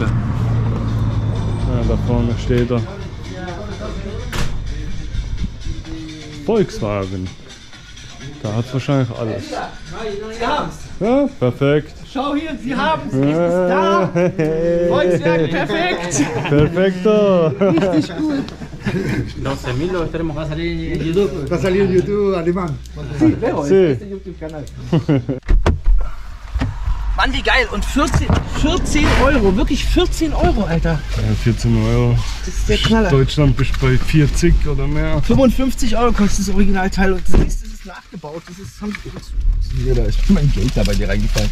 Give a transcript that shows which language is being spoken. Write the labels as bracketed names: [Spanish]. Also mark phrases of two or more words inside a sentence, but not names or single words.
[German] Ja, da vorne steht er. Volkswagen. Da hat wahrscheinlich alles. Sie haben's. Ja, perfekt. Schau hier, Sie haben's. Es ist da. Volkswagen, perfekt. Perfekto. Richtig gut. [Spanish] 12.000 lo estaremos, va a salir en YouTube. Va a salir en YouTube alemán. Sí, veo, Sí. [German] este YouTube-Kanal. Mann, wie geil. Und 14 Euro, wirklich 14 Euro, Alter. Ja, 14 Euro. Das ist der Knaller. Deutschland bist du bei 40 oder mehr. 55 Euro kostet das Originalteil und das ist nachgebaut. Das ist, da ist mein Geld da bei dir reingefallen.